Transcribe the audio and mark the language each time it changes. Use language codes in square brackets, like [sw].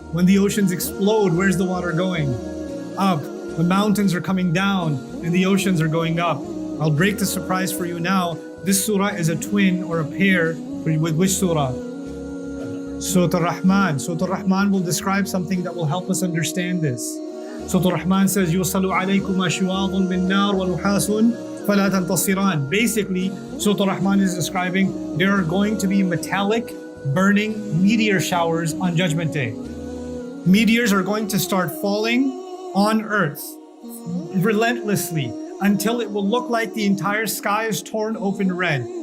[en] When the oceans explode, where's the water going? Up. The mountains are coming down and the oceans are going up. I'll break the surprise for you now. This surah is a twin or a pair with which surah? Surah Al-Rahman. Surah Al-Rahman will describe something that will help us understand this. Surah Al-Rahman says, [ar] يُرْسَلُ عَلَيْكُمْ أَشْوَاظٌ مِّن نَّارٍ وَنُحَاسٌ فَلَا تَنْتَصِرَانِ. [en] Basically, Surah Al-Rahman is describing there are going to be metallic, burning meteor showers on Judgment Day. Meteors are going to start falling on earth relentlessly until it will look like the entire sky is torn open red.